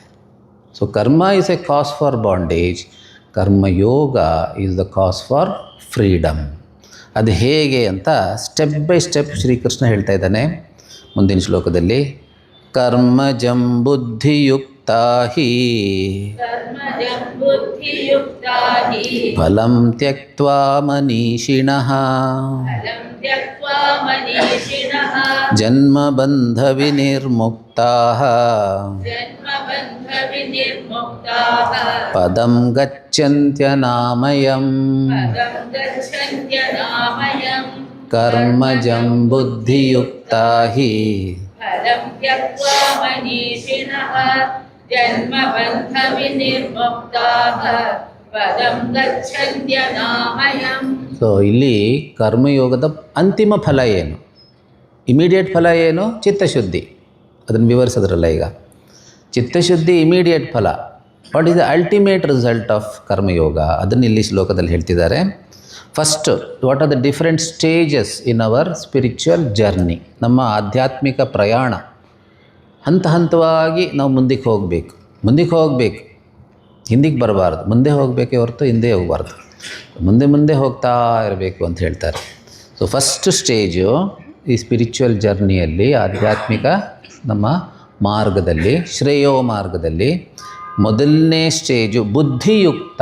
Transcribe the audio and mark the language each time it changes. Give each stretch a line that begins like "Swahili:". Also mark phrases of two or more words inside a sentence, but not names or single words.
English: so karma is a cause for bondage, karmayoga is the cause for freedom.
Kannada: ಅದು ಹೇಗೆ ಅಂತ
English: step by step
Kannada: ಶ್ರೀಕೃಷ್ಣ ಹೇಳ್ತಾ ಇದ್ದಾನೆ ಮುಂದಿನ ಶ್ಲೋಕದಲ್ಲಿ.
Sanskrit: ಕರ್ಮಜಂ ಬುದ್ಧಿಯುಕ್ತಾ ಹಿ कर्मजं बुद्धियुक्ता हि ಫಲಂ ತ್ಯಕ್ತ್ವಾ ಮನೀಷಿಣಃ फलं त्यक्त्वा मनीषिणः ಜನ್ಮಬಂಧ ವಿನಿರ್ಮುಕ್ತಾಃ जन्मबन्धविनिर्मुक्ताः ಪದಂ ಗಚ್ಚಂತ್ಯನಾಮಯಂ. पदं गच्छन्त्यनामयम् ಕರ್ಮಜಂ ಬುದ್ಧಿಯುಕ್ತಾ ಹಿ फलं त्यक्त्वा मनीषिणः जन्मबन्धविनिर्मुक्ताः पदं गच्छन्त्यनामयम्.
Kannada: ಸೊ ಇಲ್ಲಿ ಕರ್ಮಯೋಗದ ಅಂತಿಮ ಫಲ ಏನು, ಇಮಿಡಿಯೇಟ್ ಫಲ ಏನು? ಚಿತ್ತಶುದ್ಧಿ. ಅದನ್ನು ವಿವರಿಸಿದ್ರಲ್ಲ ಈಗ. ಚಿತ್ತಶುದ್ಧಿ ಇಮಿಡಿಯೇಟ್ ಫಲ.
English: what is the ultimate result of karmayoga?
Kannada: ಅದನ್ನು ಇಲ್ಲಿ ಶ್ಲೋಕದಲ್ಲಿ ಹೇಳ್ತಿದ್ದಾರೆ. ಫಸ್ಟ್,
English: what are the different stages in our spiritual journey?
Kannada: ನಮ್ಮ ಆಧ್ಯಾತ್ಮಿಕ ಪ್ರಯಾಣ ಹಂತ ಹಂತವಾಗಿ ನಾವು ಮುಂದಕ್ಕೆ ಹೋಗಬೇಕು. ಹಿಂದಿಗೆ ಬರಬಾರ್ದು, ಮುಂದೆ ಹೋಗಬೇಕೇ ಹೊರತು ಹಿಂದೆ ಹೋಗಬಾರ್ದು. ಮುಂದೆ ಹೋಗ್ತಾ ಇರಬೇಕು ಅಂತ ಹೇಳ್ತಾರೆ.
English: so first stage
Kannada: ಈ
English: spiritual journey,
Kannada: ಆಧ್ಯಾತ್ಮಿಕ ನಮ್ಮ ಮಾರ್ಗದಲ್ಲಿ, ಶ್ರೇಯೋ ಮಾರ್ಗದಲ್ಲಿ ಮೊದಲನೇ ಸ್ಟೇಜು ಬುದ್ಧಿಯುಕ್ತ.